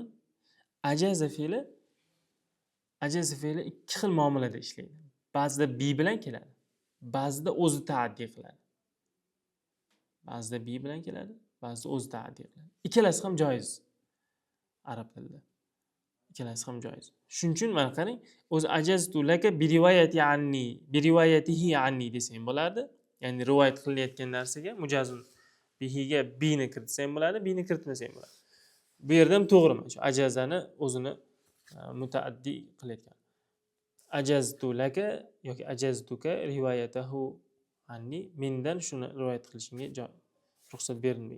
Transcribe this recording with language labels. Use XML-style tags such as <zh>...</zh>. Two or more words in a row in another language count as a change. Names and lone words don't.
<uz>Ajaza fe'li ikki xil muomalada ishlaydi. Ba'zida bi bilan keladi, ba'zida o'zi ta'addi qiladi. Ba'zida bi bilan keladi, ba'zida o'zi ta'addi qiladi. Ikkalasi ham joiz arab tilida. Ikkalasi ham joiz. Shuning uchun mana qarang, o'zi</uz> <ar>أجزت لك برواية عني، بروايته عني</ar> <uz>desang bo'lardi. Ya'ni rivoyat qilinayotgan narsaga mujazun bihiga bini kiritsang bo'ladi, bini kiritmasang bo'ladi. Bu yerda ham to'g'rimi? Shu ajazani o'zini mutaaddi qilayotgan.</uz> <ar>أجزت لك</ar> <uz>yoki</uz> <ar>أجزتك روايته عني,</ar> <uz>mendan shuni rivoyat qilishingga ruxsat berdim degan.</uz>